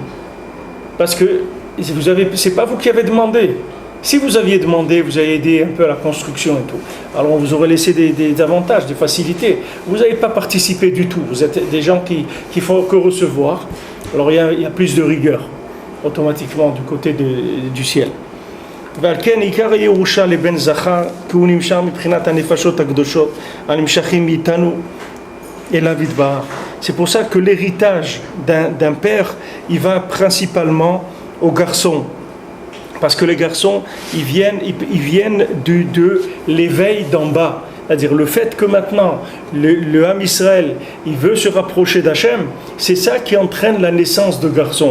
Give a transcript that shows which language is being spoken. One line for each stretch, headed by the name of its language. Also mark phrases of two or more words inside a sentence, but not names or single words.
French: Parce que c'est pas vous qui avez demandé. Si vous aviez demandé, vous avez aidé un peu à la construction et tout, alors on vous aurait laissé des avantages, des facilités. Vous n'avez pas participé du tout. Vous êtes des gens qui font que recevoir. Alors il y a plus de rigueur, automatiquement, du côté du ciel.
Hebrew: ועל עיקר הירושה לבן זכר כי הוא נמשך מבחינת הנפשות הקדושות הנמשכים מאיתנו אליו יתברך.
French: C'est pour ça que l'héritage d'un père il va principalement aux garçons, parce que les garçons ils viennent de l'éveil d'en bas, c'est-à-dire le fait que maintenant le Ham Israël il veut se rapprocher d'Hachem, c'est ça qui entraîne la naissance de garçons.